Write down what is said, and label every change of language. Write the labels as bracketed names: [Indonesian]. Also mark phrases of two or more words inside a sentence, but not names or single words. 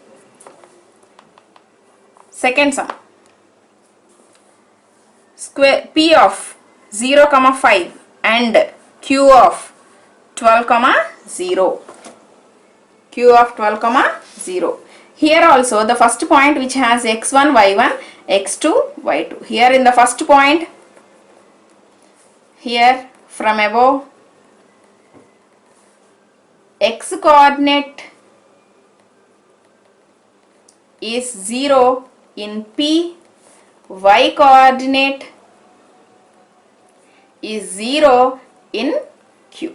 [English] Second sum, square p of 0, 5 and q of 12, 0. Q of 12, 0. Here also the first point which has x1, y1, x2, y2. Here in the first point, here from above, x coordinate is 0 in P, y coordinate is 0 in Q.